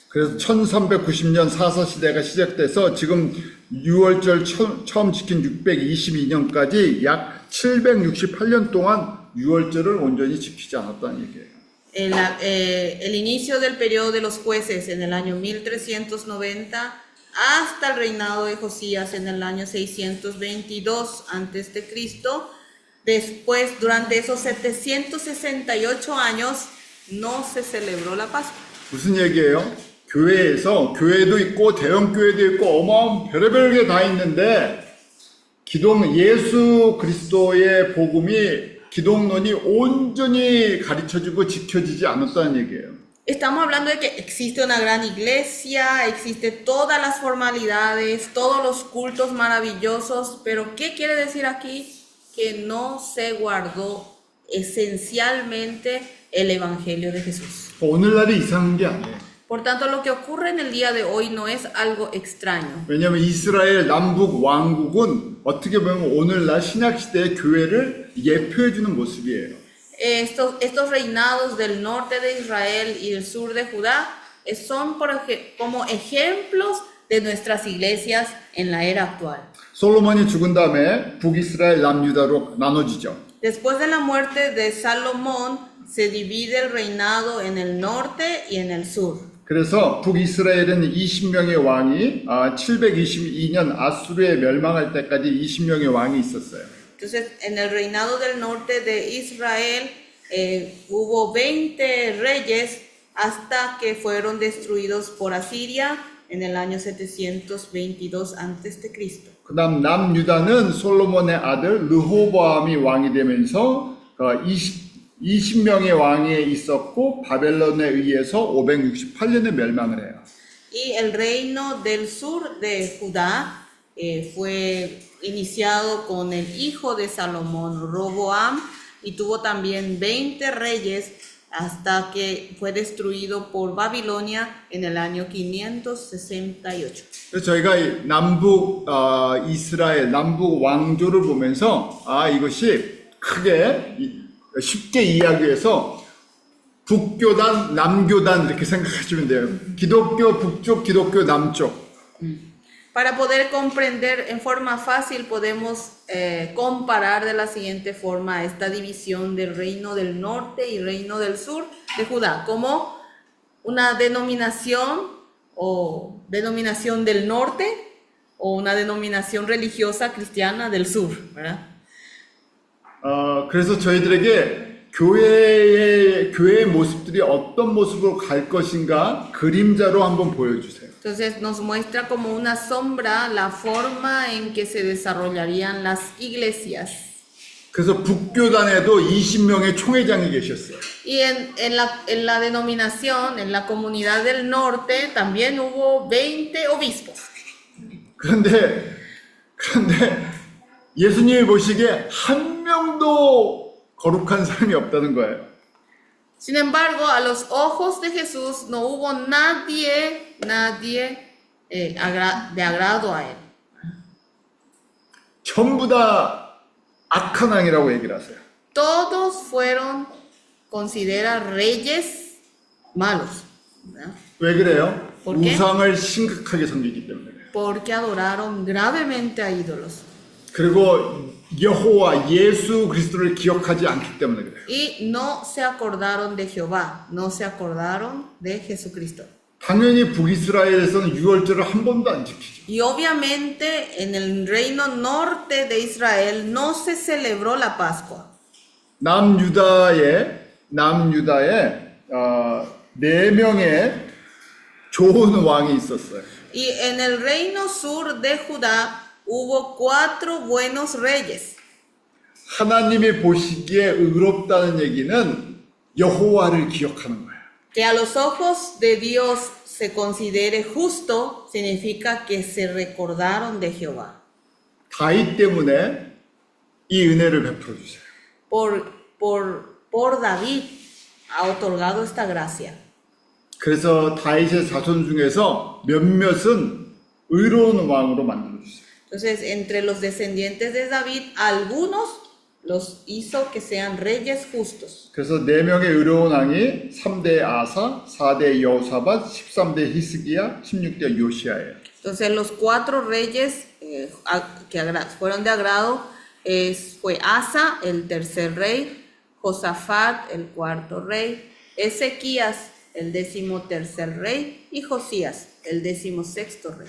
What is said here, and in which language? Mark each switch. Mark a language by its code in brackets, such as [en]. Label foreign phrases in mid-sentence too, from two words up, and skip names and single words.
[ko] 그래서 1390년 사사시대가 시작돼서 지금 6월절 처음 지킨 622년까지 약 768년 동안 6월절을 온전히 지키지 않았다는 얘기예요. [es] El inicio del periodo de los jueces en el año 1390 hasta el reinado de Josías en el año 622 antes de Cristo. Después, durante esos 768 años, no se celebró la Pascua. [ko] 무슨 얘기예요? 교회에서 교회도 있고 대형 교회도 있고 어마어마한 별의별 게 다 있는데 예수 그리스도의 복음이 기독론이 온전히 가르쳐지고 지켜지지 않았다는 얘기예요. [es] Estamos hablando de que existe una gran iglesia, existe todas las formalidades, todos los cultos maravillosos, pero ¿qué quiere decir aquí? Que no se guardó esencialmente el Evangelio de Jesús. [ko] 오늘날이 이상한 게 아니에요. [es] Por tanto, lo que ocurre en el día de hoy no es algo extraño. [ko] 왜냐하면 이스라엘 남북 왕국은 어떻게 보면 오늘날 신약시대의 교회를 예표해주는 모습이에요. [es] Estos reinados del norte de Israel y del sur de Judá son como ejemplos de nuestras iglesias en la era actual. [ko] 솔로몬이 죽은 다음에 북이스라엘 남유다로 나눠지죠. [es] Después de la muerte de Salomón, se divide el reinado en el norte y en el sur. [ko] 그래서 북이스라엘은 20명의 왕이 722년 아수르에 멸망할 때까지 20명의 왕이 있었어요. [es] Entonces, en el reinado del norte de Israel hubo 20 reyes hasta que fueron destruidos por Asiria en el año 722 a.C. [ko] 그 다음 남유다는 솔로몬의 아들 르호보암이 왕이 되면서 20명의 왕이 있었고 바벨론에 의해서 568년에 멸망을 해요. [es] Y el reino del sur de Judá fue iniciado con el hijo de Salomón, Roboam, y tuvo también 20 reyes hasta que fue destruido por Babilonia en el año 568. [ko] 그래서 저희가 남북 이스라엘 남북 왕조를 보면서 이것이 크게 쉽게 이야기해서 북교단, 남교단 이렇게 생각하시면 돼요. 기독교 북쪽, 기독교 남쪽. [es] Para poder comprender en forma fácil podemos comparar de la siguiente forma esta división del reino del norte y reino del sur de Judá como una denominación o denominación del norte o una denominación religiosa cristiana del sur, ¿verdad? [ko] 그래서 저희들에게 교회의 모습들이 어떤 모습으로 갈 것인가 그림자로 한번 보여주세요. [es] Entonces nos muestra como una sombra la forma en que se desarrollarían las iglesias. [ko] 그래서 북교단에도 20명의 총회장이 계셨어요. [es] Y en la denominación, en la comunidad del norte, también hubo 20 obispos. [ko] 그런데 예수님이 보시기에 한 명도 거룩한 사람이 없다는 거예요. [es] Sin embargo, a los ojos de Jesús no hubo nadie de agrado a él. [ko] 전부 다 악한 왕이라고 얘기를 하세요. [es] Todos fueron considerados reyes malos, ¿verdad? [ko] 왜 그래요? [es] ¿Por qué? [ko] 우상을 심각하게 섬기기 때문에 그래요. [es] Porque adoraron gravemente a ídolos. [ko] 그리고 여호와 예수 그리스도를 기억하지 않기 때문에 그래요. [es] Y no se acordaron de Jehová, no se acordaron de Jesucristo. [ko] 당연히 북이스라엘에서는 유월절을 한 번도 안 지키죠. [es] Y obviamente en el reino norte de Israel no se celebró la Pascua. [ko] 남유다에 4명의 좋은 왕이 있었어요. [es] Y en el reino sur de Judá hubo 4 buenos reyes. [ko] 하나님이 보시기에 의롭다는 얘기는 여호와를 기억하는 거예요. [es] Que a los ojos de Dios se considere justo significa que se recordaron de Jehová. [ko] 다윗 때문에 이 은혜를 베풀어 주세요. [es] Por David ha otorgado esta gracia. [ko] 그래서 다윗의 자손 중에서 몇몇은 의로운 왕으로 만들어 주세요. [es] Entonces, entre los descendientes de David, algunos los hizo que sean reyes justos. [ko] 그래서 4명의 의로운 왕이 3대 아사, 4대 여호사밧, 13대 히스기야, 16대 요시야예요. [es] Entonces, los 4 reyes que fueron de agrado fue Asa, el tercer rey, Josafat, el cuarto rey, Ezequías, el 13º rey, y Josías, el 16º rey.